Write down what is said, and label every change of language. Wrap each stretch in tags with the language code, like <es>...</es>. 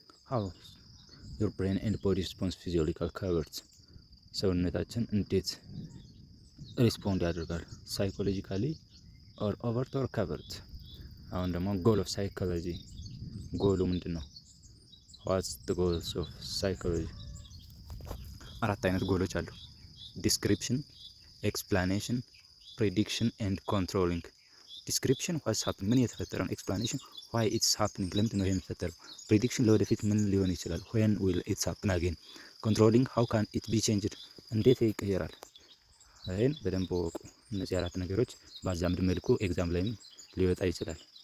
<en>how your brain and body response physiological coverts።</en> <am>ሰውነታችን እንዴት ሪስፖንድ ያደርጋል ሳይኮሎጂካሊ or overt or covert። አሁን ደግሞ goal of psychology፣ ጎሉ ምንድን ነው?</am> <en>what's the goals of psychology?</en> <am>አራት አይነት ጎሎች አሉ። ዲስክሪፕሽን፣ ኤክስፕላኔሽን፣ ፕሬዲክሽን ኤንድ ኮንትሮሊንግ። ዲስክሪፕሽን</am> <en>ዋትስ ሃፕን</en> <am>ምን የተፈጠረ ነው። ኤክስፕላኔሽን</am> <en>ዋይ ኢትስ ሃፕኒንግ</en> <am>ለምንድን ነው የሚፈጠረው። ፕሬዲክሽን ለወደፊት ምን ሊሆን ይችላል።</am> <en>ዌን ዊል ኢትስ ሃፕን አጌን።</en> <am>ኮንትሮሊንግ</am> <en>ሃው ካን ኢት ቢ ቼንጅድ</en> <am>እንዴት ይቀየራል። ይህን በደንብ ወቁ። እነዚህ አራት ነገሮች በአዛምድ መልኩ ኤግዛም ላይም ሊወጣ ይችላል።</am>